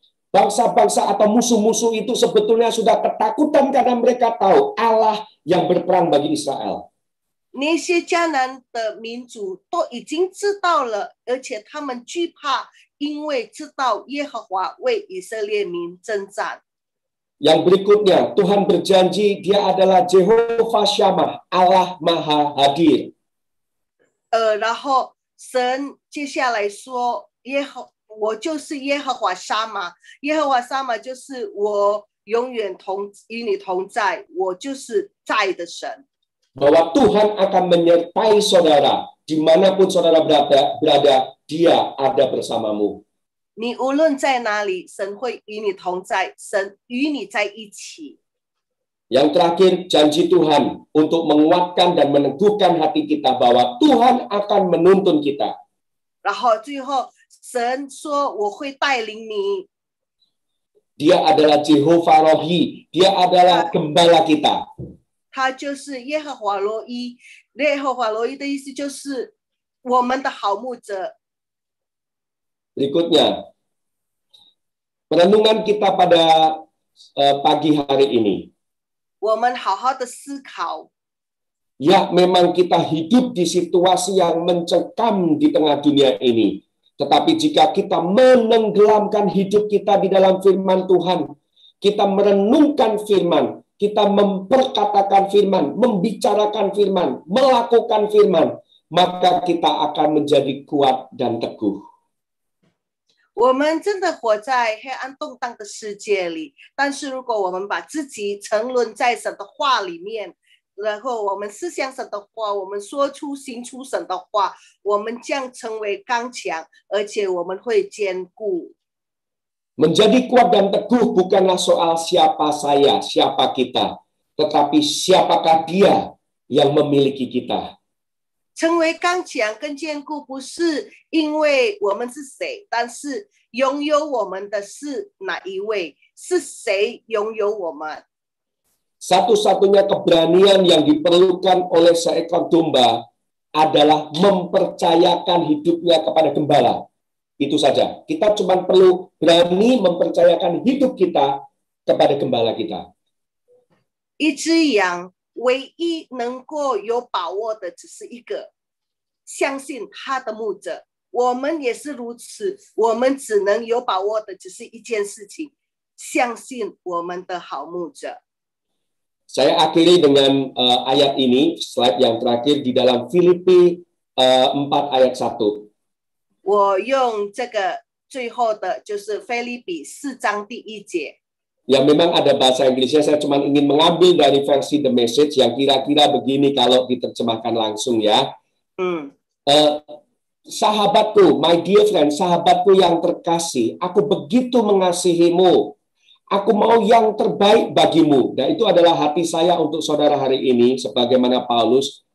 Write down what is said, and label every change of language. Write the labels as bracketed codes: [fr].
[id] Bangsa-bangsa atau musuh-musuh itu sebetulnya sudah ketakutan karena mereka tahu Allah yang berperang bagi Israel. [zh] 那些迦南的民族都已经知道了，而且他们惧怕，因为知道耶和华为以色列民征战。 [id] Yang berikutnya, Tuhan berjanji dia adalah Jehovah Shammah, Allah Maha Hadir. [zh] 然后神接下来说，我就是耶和华沙玛，耶和华沙玛就是我永远与你同在，我就是在的神。 [id] Bahwa Tuhan akan menyertai saudara dimanapun saudara berada, dia ada bersamamu. [zh] 你无论在哪里，神会与你同在，神与你在一起。 [id] Yang terakhir, janji Tuhan untuk menguatkan dan meneguhkan hati kita bahwa Tuhan akan menuntun kita. [zh] 然后最后，神说我会带领你。 [id] Dia adalah Jehovah Rohi, dia adalah gembala kita. [zh] 他就是耶和华罗伊，耶和华罗伊的意思就是我们的好牧者。 [id] Berikutnya, perenungan kita pada pagi hari ini. [zh] 我们好好的思考。 [id] Ya, memang kita hidup di situasi yang mencekam di tengah dunia ini. Tetapi jika kita menenggelamkan hidup kita di dalam firman Tuhan, kita merenungkan firman, kita memperkatakan firman, membicarakan firman, melakukan firman, maka kita akan menjadi kuat dan teguh. [zh] 我们真的活在黑暗动荡的世界里，但是如果我们把自己沉沦在神的话里面，然后我们思想神的话，我们说出行出神的话，我们将成为刚强，而且我们会坚固。 [id] Menjadi kuat dan teguh bukanlah soal siapa saya, siapa kita, tetapi siapakah Dia yang memiliki kita. [zh] 成为刚强跟坚固，不是因为我们是谁，但是拥有我们的是哪一位？是谁拥有我们？ [id] Satu-satunya keberanian yang diperlukan oleh seekor domba adalah mempercayakan hidupnya kepada gembala. Itu saja. Kita cuma perlu berani mempercayakan hidup kita kepada gembala kita. [zh] 一只羊唯一能够有把握的只是一个，相信他的牧者。我们也是如此，我们只能有把握的只是一件事情，相信我们的好牧者。 [id] Saya akhiri dengan ayat ini, slide yang terakhir di dalam Filipi 4 ayat 1. [zh] 我用这个最后的就是腓立比4章第1节。 [id] Ya memang ada bahasa Inggrisnya, saya cuma ingin mengambil dari versi The Message yang kira-kira begini kalau diterjemahkan langsung ya. Sahabatku, [en] my dear friend, [id] sahabatku yang terkasih, aku begitu mengasihimu. Aku mau yang terbaik bagimu. Dan itu adalah hati saya untuk saudara hari ini, sebagaimana Paulus.